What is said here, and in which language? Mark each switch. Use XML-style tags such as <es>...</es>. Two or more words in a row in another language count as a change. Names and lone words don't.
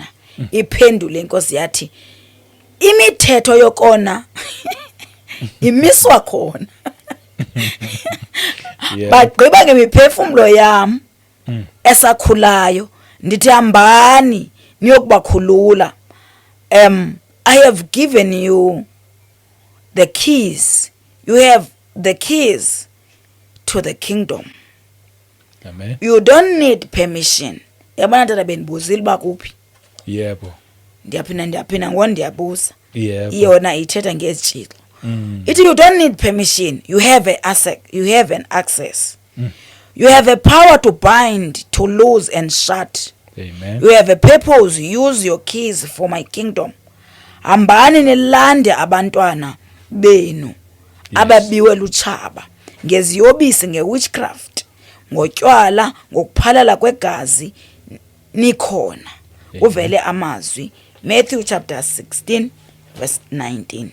<xh>Iphendule inkosi yathi, imithetho yokona imiswa khona. Bagqiba ngemiphefumlo yam esakhulayo, ndithi hambani niyokubakhulula.</xh> <en>I have given you the keys. You have the keys to the kingdom. Amen. You don't need permission.</en> <xh>Yabona tata benibuzile uba kuphi. Yebo. Ndiyaphinda ngone ndiyabuza. Yebo. Iyona ithetha ngezitshixo.</xh> <en>Ithi you don't need permission. You have an access. You have a power to bind, to loose and shut. Amen. You have a purpose. Use your keys for my kingdom.</en> <xh>Hambani nilande abantwana benu ababiwe lutshaba ngeziyobisi ngewitchcraft ngotywala ngokuphalala kwegazi nikhona. Uvele amazwi Matthew</xh> <en>chapter 16 verse 19.</en>